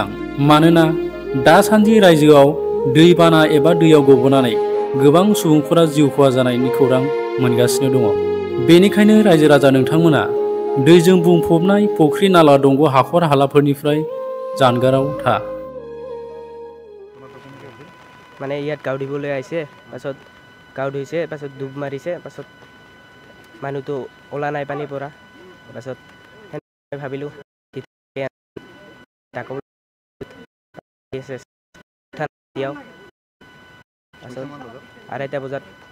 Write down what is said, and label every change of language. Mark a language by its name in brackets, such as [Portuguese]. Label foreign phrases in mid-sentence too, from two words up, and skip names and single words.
[Bodo] मानोना दासान्दि रायजोआव दैबाना एबा दैयाव गबनानै गोबां सुबुंफोरा जिउ खहा जानायनि खौरां मोनगासिनो दङ। बेनिखायनो रायजो राजा नोंथांमोना दैजों बुंफबनाय फुख्रि नाला दंग हाखर हालाफोरनिफ्राय जानगाराव था। [Assamese] মানে ইয়াত গাঁও ধুবলৈ আহিছে, পাছত গাঁও ধুইছে, পাছত ডুব মাৰিছে, পাছত মানুহটো ওলা নাই পানীৰ পৰা। পাছত ভাবিলোঁ আঢ়ৈটা বজাত